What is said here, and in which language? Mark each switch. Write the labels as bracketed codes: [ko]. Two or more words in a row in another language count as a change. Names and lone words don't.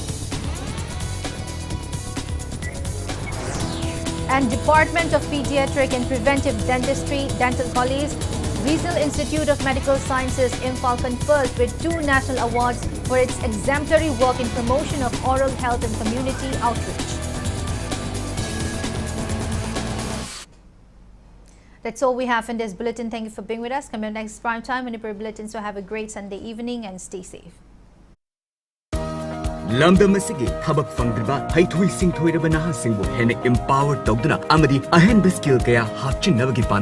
[en] And Department of Pediatric and Preventive Dentistry, Dental College, Regional Institute of Medical Sciences, Imphal confers with 2 national awards for its exemplary work in promotion of oral health and community outreach. That's all we have in this bulletin. Thank you for being with us. Come your next prime time Manipur Bulletin. So have a great Sunday evening and stay safe. [mni] Lamdam asigi thabak fangdriba haithui singthoiraba nahasingbu hena empower tawduna amadi ahenba skill kaya hapchinnabagi